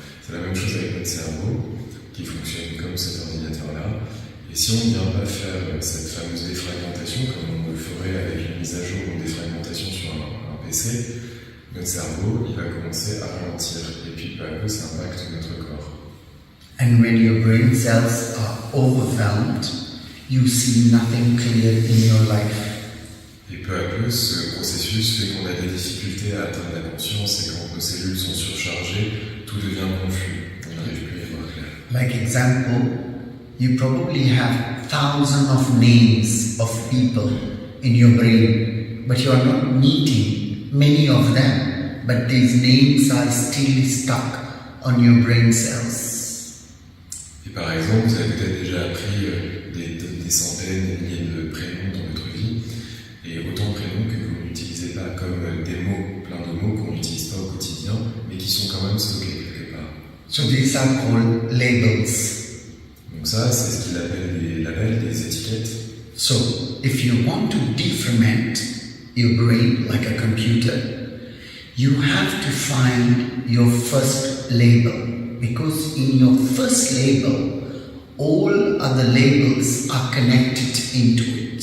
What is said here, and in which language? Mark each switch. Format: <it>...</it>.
<fr>C'est la même chose avec notre cerveau qui fonctionne comme cet ordinateur-là. Et si on ne vient pas faire cette fameuse défragmentation, comme on le ferait avec une mise à jour ou une défragmentation sur un PC, notre cerveau il va commencer à ralentir et puis peu à peu ça impacte notre corps.</fr> <en>And when your brain cells are overwhelmed, you see nothing clear in your life.</en> <fr>Et peu à peu, ce processus fait qu'on a des difficultés à atteindre la conscience et quand nos cellules sont surchargées, tout devient confus. On n'arrive plus à y voir clair.</fr> <en>Like example, you probably have thousands of names of people in your brain, but you are not meeting many of them, but these names are still stuck on your brain cells.</en> <fr>Et par exemple, vous avez peut-être déjà appris des centaines, des milliers de prénoms dans votre vie, et autant de prénoms que vous n'utilisez pas comme des mots, plein de mots qu'on n'utilise pas au quotidien, mais qui sont quand même stockés quelque part.</fr> <en>So these are called labels.</en> <fr>Donc ça, c'est ce qu'il appelle des labels, des étiquettes.</fr> <en>So if you want to deferment your brain like a computer, you have to find your first label. Because in your first label, all other labels are connected into it.</en>